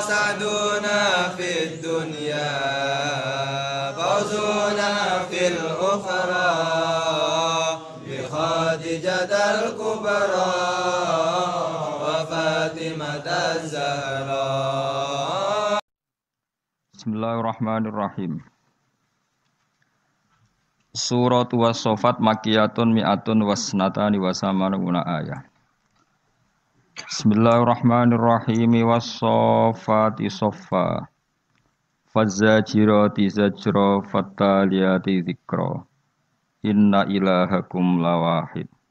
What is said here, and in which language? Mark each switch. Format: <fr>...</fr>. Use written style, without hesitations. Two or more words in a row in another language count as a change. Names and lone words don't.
<ar>سعدنا في الدنيا فوزنا في الأخرى بخادجة الكبرى وفاطمة الزهراء. بسم الله الرحمن الرحيم. سورة الصافات مكية مائة واثنتان وثمانون آية. بسم الله الرحمن الرحيم. والصافات صفا فالزاجرات زجرا فالتاليات ذكرا إن إلهكم لواحد.</ar>